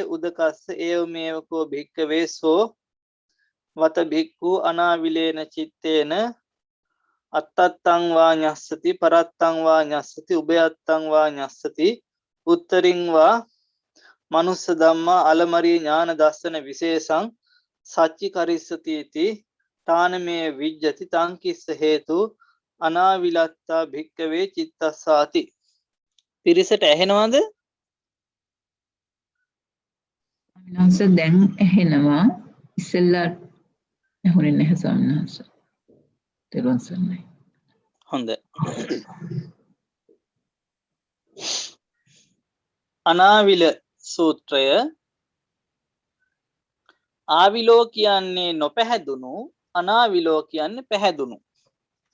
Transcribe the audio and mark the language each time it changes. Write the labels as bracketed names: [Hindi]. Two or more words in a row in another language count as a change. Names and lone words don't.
[Pali] උදකස්ස ඒව මේවකෝ භික්කවේ සෝ වත භික්ඛු අනාවිලේන චිත්තේන අත්තත්තං වා ඤස්සති පරත්තං වා ඤස්සති උභයත්තං වා ඤස්සති උත්තරින් වා මනුස්ස ධම්මා අලමරී ඥාන දස්සන විශේෂං සච්චි කරිස්සති इति තානමේ විජ්ජති තංකිස්ස හේතු අනාවිලත්තා භික්කවේ චිත්තස්සාති. [Sinhala] පිරිසට ඇහෙනවද? විනාශ දැන් ඇහෙනවා. ඉස්සෙල්ලා ඇහුනේ නැහැ ස්වාමීන් වහන්සේ. තෙරුවන් සරණයි. හොඳ. අනාවිල සූත්‍රය ආවිලෝ කියන්නේ නොපැහැදුණු, අනාවිලෝ කියන්නේ පැහැදුණු.